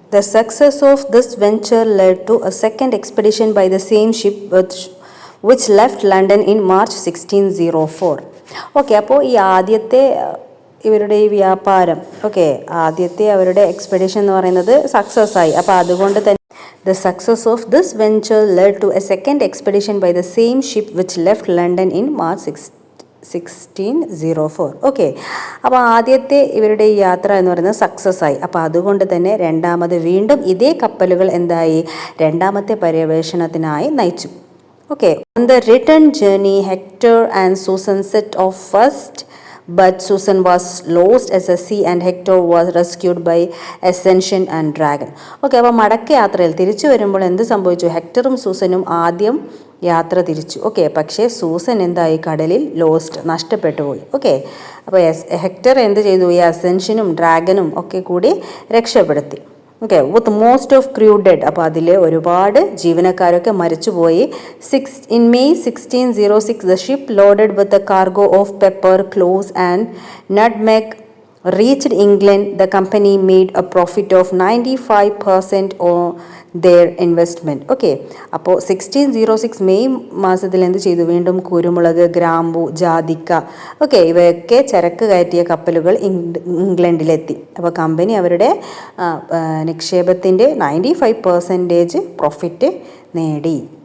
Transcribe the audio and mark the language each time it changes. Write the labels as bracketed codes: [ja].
[en] The success of this venture led to a second expedition by the same ship which left London in March 1604. [ml] Okay, അപ്പോൾ ഈ ആദ്യത്തെ ഇവരുടെ ഈ വ്യാപാരം, ആദ്യത്തെ അവരുടെ എക്സ്പെഡിഷൻ എന്ന് പറയുന്നത് സക്സസ് ആയി. അപ്പോൾ അതുകൊണ്ട് തന്നെ [en] the success of this venture led to a second expedition by the same ship which left London in March 1604. [ml] Okay, അപ്പോൾ ആദ്യത്തെ ഇവരുടെ ഈ യാത്ര എന്ന് പറയുന്നത് സക്സസ് ആയി. അപ്പോൾ അതുകൊണ്ട് തന്നെ രണ്ടാമത് വീണ്ടും ഇതേ കപ്പലുകൾ എന്തായി, രണ്ടാമത്തെ പര്യവേഷണത്തിനായി നയിച്ചു. [en] Okay, on the return journey, Hector and Susan set off first, but Susan was lost at the sea and Hector was rescued by Ascension and Dragon. [ml] Okay, അപ്പോൾ മടക്ക യാത്രയിൽ തിരിച്ചു വരുമ്പോൾ എന്ത് സംഭവിച്ചു? ഹെക്ടറും സൂസനും ആദ്യം യാത്ര തിരിച്ചു. പക്ഷേ സൂസൻ എന്തായി? കടലിൽ നഷ്ടപ്പെട്ടു പോയി. അപ്പോൾ ഹെക്ടർ എന്ത് ചെയ്തു? ഈ അസെൻഷനും ഡ്രാഗനും കൂടി രക്ഷപ്പെടുത്തി. [en] With most of crew dead. [ml] അപ്പോൾ അതിൽ ഒരുപാട് ജീവനക്കാരൊക്കെ മരിച്ചുപോയി. [en] In May 1606, the ship loaded with a cargo of pepper, cloves and nutmeg reached England. The company made a profit of 95% on their investment. [ml] അപ്പോൾ 1606 മെയ് മാസത്തിൽ എന്ത് ചെയ്തു? വീണ്ടും കുരുമുളക്, ഗ്രാമ്പു, ജാതിക്ക ഇവയൊക്കെ ചരക്ക് കയറ്റിയ കപ്പലുകൾ ഇംഗ്ലണ്ടിലെത്തി. അപ്പോൾ കമ്പനി അവരുടെ നിക്ഷേപത്തിൻ്റെ 95% പ്രോഫിറ്റ് നേടി.